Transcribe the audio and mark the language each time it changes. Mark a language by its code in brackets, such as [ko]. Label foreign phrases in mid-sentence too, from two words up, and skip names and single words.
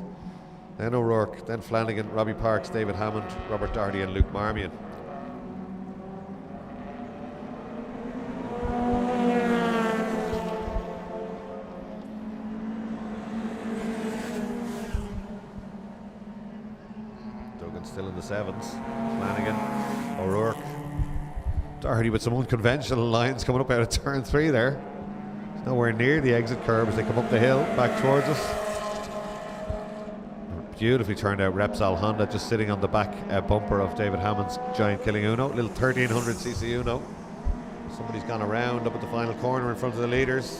[en] Then O'Rourke, then Flanagan, Robbie Parks, David Hammond, Robert Doherty and Luke Marmion. Duggan still in the 7s. Flanagan, O'Rourke. Doherty with some unconventional lines coming up out of turn 3 there. It's nowhere near the exit curve as they come up the hill back towards us. Beautifully turned out Repsol Honda, just sitting on the back bumper of David Hammond's giant killing Uno, little 1300cc Uno. Somebody's gone around up at the final corner in front of the leaders.